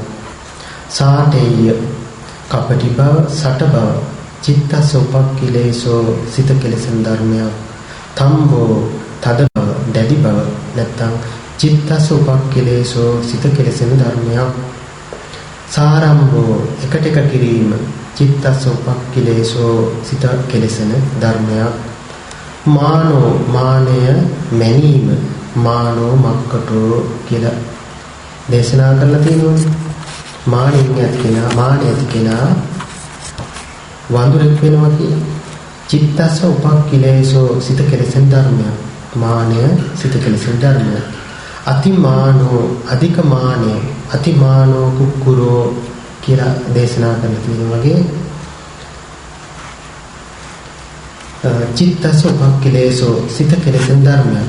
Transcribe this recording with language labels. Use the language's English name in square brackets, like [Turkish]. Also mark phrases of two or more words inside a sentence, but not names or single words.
[Sinhala] සාඨේය කපටි බව සට බව [Pali] චිත්තස්ස උපක්ඛිලේසෝ [Sinhala] සිත කෙලෙසෙන ධර්මයක්. තම්බෝ තද බව දැඩි බව නැත්නම් [Pali] චිත්තස්ස උපක්ඛිලේසෝ [Sinhala] සිත කෙලෙසෙන ධර්මයක්. සාරම්භෝ එකට එක කිරීම [Pali] චිත්තස්ස උපක්ඛිලේසෝ [Sinhala] සිත කෙලෙසෙන ධර්මයක්. මානෝ මානය මැනීම [Pali] මානෝ මක්කටෝ [Sinhala] කියලා දේශනා කරලා තියෙනවා. මානෙන් ඇති කෙනා වඳුරෙක් වෙනවා කියලා. [Pali] චිත්තස්ස උපක්ඛිලේසෝ [Sinhala] සිත කෙලෙසෙන ධර්මයක්. මානය සිත කෙලෙසෙන ධර්මයක්. අතිමානෝ අධික මානය [Pali] අතිමානෝ කුක්කුරෝ [Sinhala] කියලා දේශනා කරලා තියෙනවා වගේ [Pali] චිත්තස්ස උපක්ඛිලේසෝ [Sinhala] සිත කෙලෙසෙන ධර්මයක්.